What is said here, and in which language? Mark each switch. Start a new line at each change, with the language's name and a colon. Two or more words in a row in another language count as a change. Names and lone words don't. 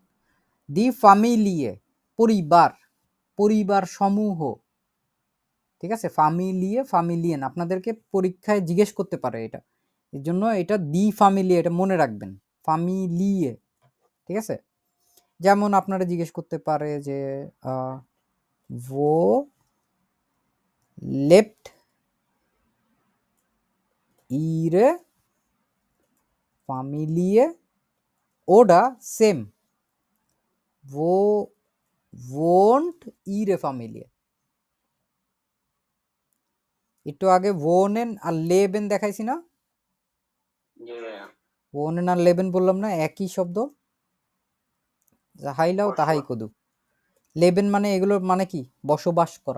German: die Familie,
Bangla: পরিবার সমূহ, ঠিক আছে?
German: Familie, Familien,
Bangla: আপনাদেরকে পরীক্ষায় জিজ্ঞেস করতে পারে এটা, এর জন্য এটা
German: die Familie,
Bangla: এটা মনে রাখবেন, ফ্যামিলিয়ে, ঠিক আছে? যেমন আপনারা জিজ্ঞেস করতে পারে যে
German: wo lebt ihre Familie
Bangla: oder same,
German: wo wohnt ihre Familie।
Bangla: একটু আগে wohnen আর leben দেখাইছি না? wohnen আর leben বললাম না, একই শব্দ, যাহাই লাও তাহাই কদু। লেবেন মানে এগুলোর মানে কি? বসবাস করা।